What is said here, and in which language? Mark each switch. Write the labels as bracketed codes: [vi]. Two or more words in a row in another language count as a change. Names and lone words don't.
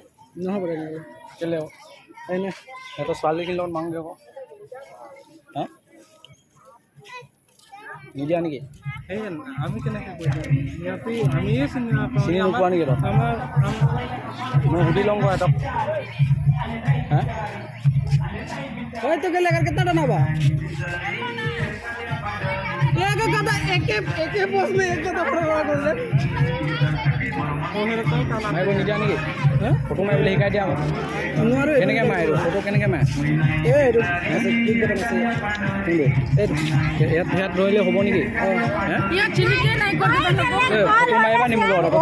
[as] নহ'ব তেনেকৈ। কেলে এনে সিহঁতৰ ছোৱালীখিনিৰ লগত মাৰোঁগৈ আকৌ। নিদিয়া নেকি? আমি কেনেকৈ কৈ দিম? আমিয়ে চিনি নাপাওঁ। চিনি নোপোৱা নেকি? মই সুধি লওঁ আকৌ সিহঁতক। [hi] तो क्या लगा कितना टन होगा? एक कदा एक पोस्ट में एक कदा पड़ा हुआ कर दे। [as] মাৰিব নিদিয়া নেকি? ফটো মাৰিবলৈ শিকাই দিয়া আকৌ। কেনেকৈ মাৰে ফটো? কেনেকৈ মাৰে? ইয়াত ধৰিলে হ'ব নেকি? ফটো মাৰিবা নি মোৰ লগত?